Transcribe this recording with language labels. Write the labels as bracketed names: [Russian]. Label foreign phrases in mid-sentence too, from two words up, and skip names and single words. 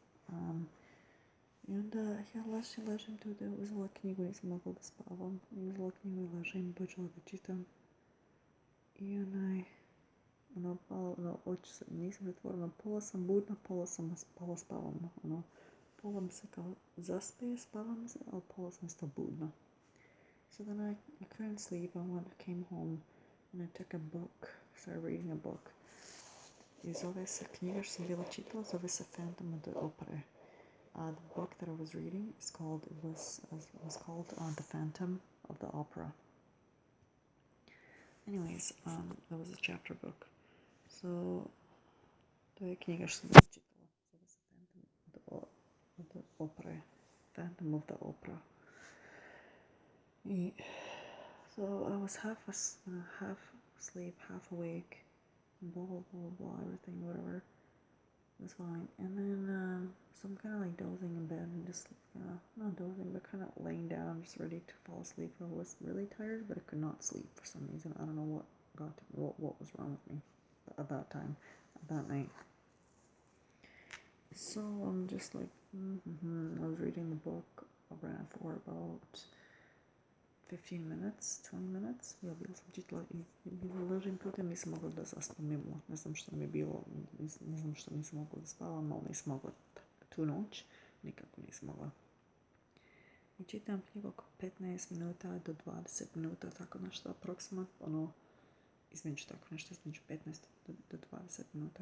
[Serbian] I onda ja ležim tu da uzela knjigu, nisam mogla da spavam. I uzela knjigu i ležim, počela da čitam. I oči se nisam zatvorila, pola sam budna, pola spavam. Pola mi se kao zaspe, spavam se, ali pola sam isto budna. [English] So then I couldn't sleep, came home and I took a book, started reading a book. [Serbian] I zove se knjiga što sam bila čitala, zove se Phantom of the Opera. [English] The book that I was reading was called The Phantom of the Opera. Anyways, that was a chapter book. [Serbian] So, to je knjiga što sam bila čitala, zove se Phantom of the Opera. Phantom of the Opera. [English] So I was half asleep, half awake, blah, blah, blah, blah, everything, whatever. It was fine. And then, so I'm kind of like dozing in bed and just, not dozing, but kind of laying down, just ready to fall asleep. I was really tired, but I could not sleep for some reason. I don't know what was wrong with me at that time, at that night. So I'm just like, I was reading the book. I ran for about 15 minutes, 20 minutes. [Serbian] Ja bila sam čitala i ležim putem, nisam mogla da zaspam mimo. Ne znam što mi je bilo, ne znam što nisam mogla da spavam, ali nisam mogla tu noć. Nikako nisam mogla. i čitam knjigu oko 15 minuta do 20 minuta, tako nešto aproksimatno, između 15 do 20 minuta.